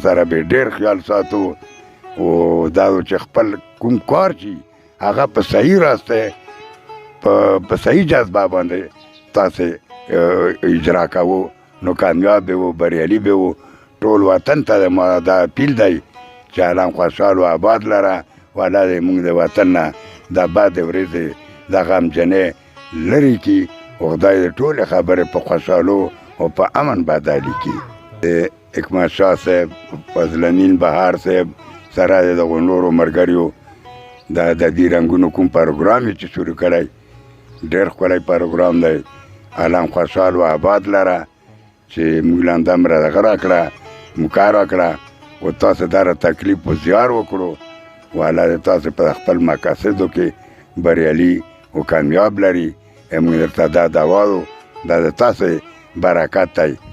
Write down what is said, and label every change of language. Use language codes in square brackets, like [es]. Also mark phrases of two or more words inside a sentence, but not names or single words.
[ps] سره به ډېر خیال ساتو او دا چې خپل کوم کار شي هغه په صحیح راسته په صحیح جذبه باندې تاسې اجرا کوو نو کامیاب به وو بریالي به وو ټول وطن ته دا اپیل دی چې الان خوشحال و آباد لره والا دی موږ د وطن نه دا بد ورځې دا غمجنې لرې کړي او خدای د ټولې خبرې په خوشحالو او په امن بدلې کړي د حکمت شاه صاحب فضل امین بهار صاحب سره د دغو نورو ملګریو دا د دې رنګونو کوم پروګرام چې شروع کړی ډېر ښکلی پروګرام دی الان خوشحال و آباد لره چې موږ لاندې هم دغه راکړه موکا راکړه او تاسو دا را تکلیف و زیار وکړو و الله دې تاسو په خپل مقاصدو کې بریالي او کامیاب لري موږ درته دا دعا وو دا د تاسو برکت دی